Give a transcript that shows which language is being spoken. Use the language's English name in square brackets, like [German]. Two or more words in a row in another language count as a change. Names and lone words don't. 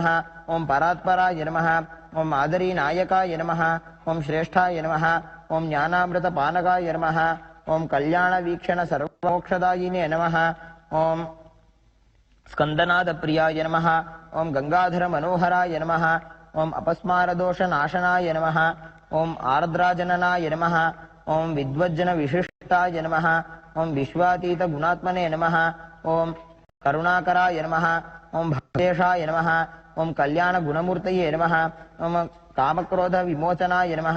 [Sanskrit] ओम परात्पराय नमः। ओम मादरीनायकाय नमः। ओम श्रेष्ठाय नमः। ओम ज्ञानामृतपानकाय नमः। ओम कल्याणवीक्षण सर्वमोक्षदायिने नमः। ओम स्कन्दनादप्रियाय नमः। ओम गंगाधर मनोहराय नमः। ఓం అపస్మారదోషనాశనాయ నమః. ఓం ఆర్ద్రాజననాయ నమః. ఓం విద్వజ్జన విశిష్టాయ నమః. ఓం విశ్వాతీత గుణాత్మనే నమః. ఓం కరుణాకరాయ నమః. ఓం భక్తేశాయ నమః. ఓం కళ్యాణ గుణమూర్తయే నమః. ఓం కామక్రోధ విమోచనాయ నమః.